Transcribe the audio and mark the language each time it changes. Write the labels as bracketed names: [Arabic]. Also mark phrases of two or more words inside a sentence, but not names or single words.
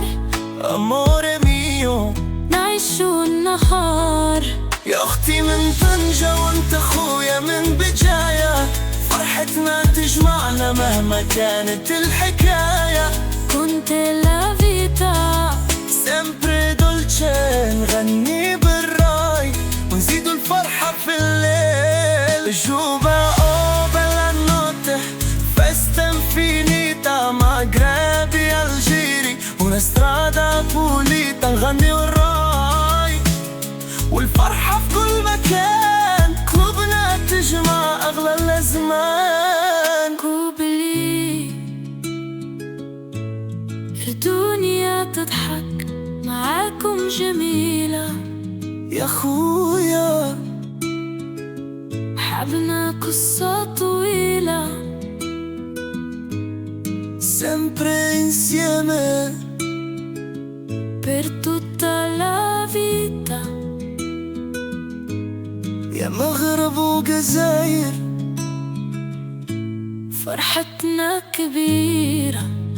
[Italian] amore mio [Arabic] نعيشو النهار. يا أختي من طنجة وأنت خويا من بجاية، فرحتنا تجمعنا مهما كانت الحكاية. [Italian] con te la vita sempre dolce، [Arabic] نغني بالراي ونزيدو الفرحة في الليل. [Italian] جوبا oh bella notte, festa infinita, Maghreb e Algeri una strada pulita. [Arabic] نغني والراي والفرحة في كل مكان، قلوبنا تجمع أغلى الأزمان. كوبلي الدنيا تضحك معاكم جميلة يا خويا، حبنا قصة طويلة. [Italian] sempre insieme per tutta la vita. [Arabic] يا مغرب وجزاير فرحتنا كبيرة.